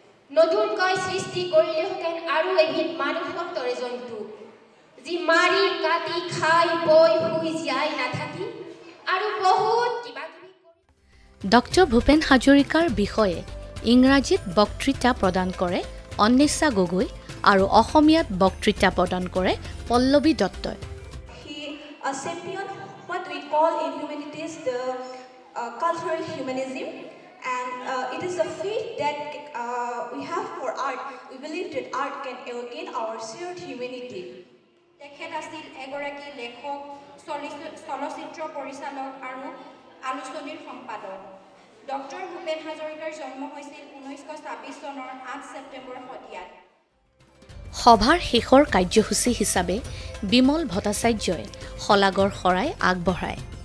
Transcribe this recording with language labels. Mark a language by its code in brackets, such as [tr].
[as] নতুনকৈ সৃষ্টি কৰিলোহেঁতেন আৰু এবিধ মানুহৰ দৰে জন্তু, যি মাৰি কাটি খাই বৈ শুই জীয়াই নাথাকি আৰু বহুত কিবা কিবি। ডক্টৰ ভূপেন হাজৰিকাৰ বিষয়ে ইংৰাজীত বক্তৃতা প্ৰদান কৰে অন্বেষা গগৈ আৰু অসমীয়াত বক্তৃতা প্ৰদান কৰে পল্লৱী দত্তই। [en] He a champion what we call in humanities the cultural humanism, and it is a faith that we have for art. We believe that art can awaken our shared humanity. [as] তেখেত আছিল এগৰাকী লেখক, চলচ্চিত্ৰ পৰিচালক আৰু আলোচনীৰ সম্পাদক। ডক্টৰ ভূপেন হাজৰিকাৰ জন্ম হৈছিল 1926 চনৰ 8 ছেপ্টেম্বৰ শদিয়াত। সভাৰ শেষৰ কাৰ্যসূচী হিচাপে বিমল ভট্টাচাৰ্যই শলাগৰ শৰাই আগবঢ়ায়।